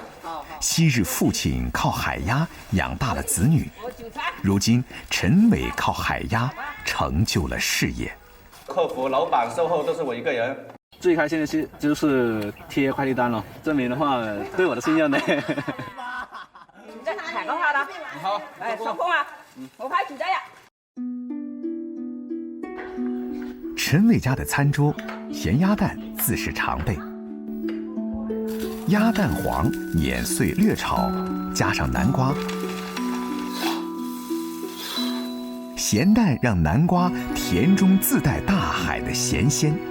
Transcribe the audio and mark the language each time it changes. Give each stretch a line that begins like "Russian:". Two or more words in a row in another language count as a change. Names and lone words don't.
Chinese: 昔日父親靠海鴨養大了子女，如今陳偉靠海鴨成就了事業。客服、老闆、售後都是我一個人。最開心的事就是貼快遞單了，證明的話對我的信任呢。
Thai: ถ่ายก็พอแล้ว
Chinese: 收工啊，我拍主家呀。陳偉家的餐桌，鹹鴨蛋自是常備。鴨蛋黃碾碎略炒，加上南瓜，鹹蛋讓南瓜甜中自帶大海的鹹鮮。